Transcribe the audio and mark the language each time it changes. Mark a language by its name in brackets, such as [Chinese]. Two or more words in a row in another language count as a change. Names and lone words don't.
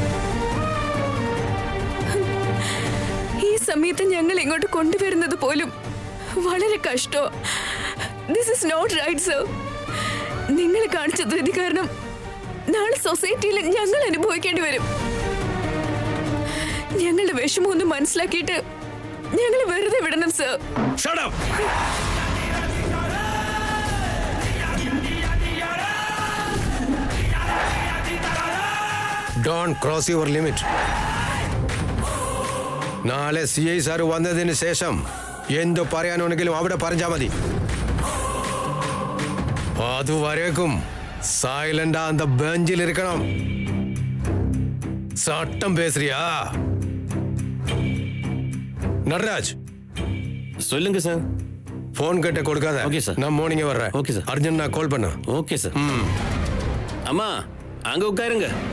[Malayalam] ഈ സമയത്ത് ഞങ്ങൾ ഇങ്ങോട്ട് കൊണ്ടുവരുന്നത് പോലും വളരെ കഷ്ടോ. [English] This is not right sir. [Malayalam] നിങ്ങൾ കാണിച്ച ധൃതി കാരണം നാളെ സൊസൈറ്റിയിൽ ഞങ്ങൾ അനുഭവിക്കേണ്ടി വരും. ഞങ്ങളുടെ വിഷമം ഒന്ന് മനസ്സിലാക്കിയിട്ട് ഞങ്ങൾ വെറുതെ വിടണം സർ. [English] Shut up! Don't cross your limit. [Malayalam] നാളെ CI സാർ വന്നതിന് ശേഷം എന്ത് പറയാനുണ്ടെങ്കിലും അവിടെ പറഞ്ഞാൽ മതി. അതുവരേക്കും സൈലന്റാ [Tamil] அந்த பெஞ்சில் இருக்கணும். சட்டம் பேசுறியா? நடராஜ், சொல்லுங்க சார். போன் கிட்ட கொடுக்காத. ஓகே சார். நான் மார்னிங் வர்றேன். ஓகே சார். அர்ஜுன் நான் கால் பண்ண. ஓகே சார். அம்மா அங்க உட்காருங்க.